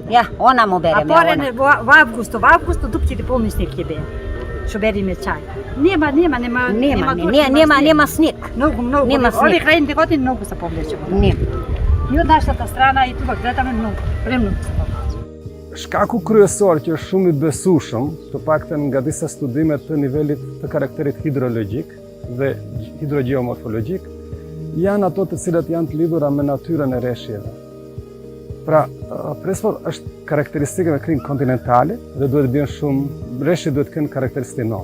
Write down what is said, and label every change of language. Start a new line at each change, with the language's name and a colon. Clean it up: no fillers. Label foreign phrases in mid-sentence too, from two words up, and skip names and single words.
Macedonian: Ја, она му береме. А порене во август дупките полни снег ќе беа. Што бериме чај. Нема снег. Многу. Нема снег. Овие крајните години многу се повлече. Не. И од нашата страна и тука гледаме многу, премногу се повлече.
Albanian: Shkaku kryesor që është shumë I besueshëm, të paktën nga disa studime të nivelit të karakterit hidrologjik dhe hidrogeomorfologjik, janë ato të cilat janë të lidhura me natyrën e rreshjeve. Pra, Prespa është karakteristike me krim kontinentale dhe duhet të bien shumë rreshjet duhet të kenë karakteristikë.